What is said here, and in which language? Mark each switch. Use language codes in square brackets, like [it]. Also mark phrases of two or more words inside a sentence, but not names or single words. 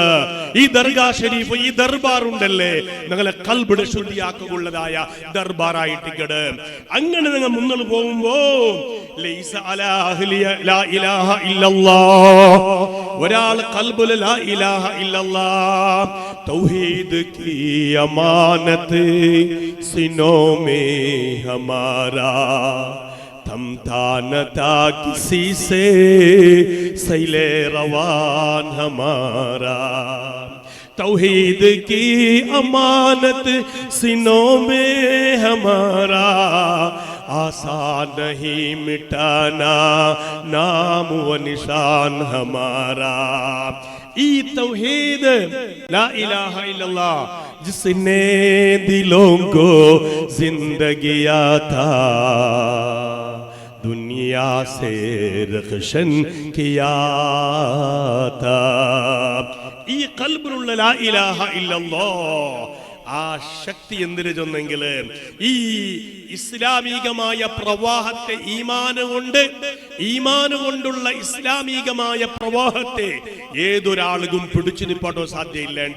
[ml] ഈ ദർഗാ ഷരീഫ്, ഈ ദർബാർ ഉണ്ടല്ലേ, ഞങ്ങളെ കൽബിടെ ശുദ്ധിയാക്കുള്ളതായ ദർബാറായിട്ട് അങ്ങനെ ഞങ്ങൾ മുന്നോട്ട് പോകുമ്പോ [ar] ليس على أهل لا إله إلا الله, [ml] ഒരാൾ കൽബിൽ [ar] لا إله إلا الله [ur] توحید کی امانت سینوں میں ہمارا تھمتا نہ تھا کسی سے سیلِ رواں ہمارا، توحید کی امانت سینوں میں ہمارا آساں نہیں مٹانا نام و نشاں ہمارا. ای توحید [ar] لا إله إلا الله [ur] جس نے دلوں کو زندگیا تھا دنیا سے رخشاں کیا تھا. [ml] ഈ ഖൽബിലുള്ള [ar] ലാ ഇലാഹ ഇല്ലല്ലാഹ് [ml] ആ ശക്തി എന്തിനു ചെന്നെങ്കിൽ ഈ ഇസ്ലാമികമായ പ്രവാഹത്തെ ഈമാന് കൊണ്ടുള്ള ഇസ്ലാമികമായ പ്രവാഹത്തെ ഏതൊരാളും പിടിച്ചു നിൽപ്പാട്ടോ സാധ്യയില്ലേണ്ട.